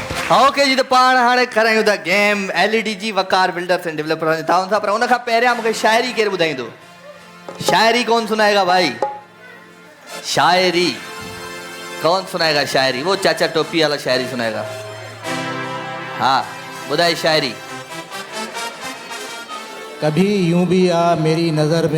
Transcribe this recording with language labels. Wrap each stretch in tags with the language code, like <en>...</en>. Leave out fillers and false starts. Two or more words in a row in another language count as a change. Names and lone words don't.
<sd>ओके जी, तो पाण हाणे करायूं था गेम LED जी वकार बिल्डर्स एंड डेवलपर्स ताउन सां, पर उन खां पहिरियां मूंखे शाइरी केरु ॿुधाईंदो?</sd> <ur>شاعری کون سنائے گا بھائی؟ شاعری کون سنائے گا? شاعری وہ چاچا ٹوپی والا شاعری سنائے گا.</ur> <sd>हाँ बुधाई शायरी।</sd> <ur>کبھی یوں بھی آ میری نظر میں.</ur>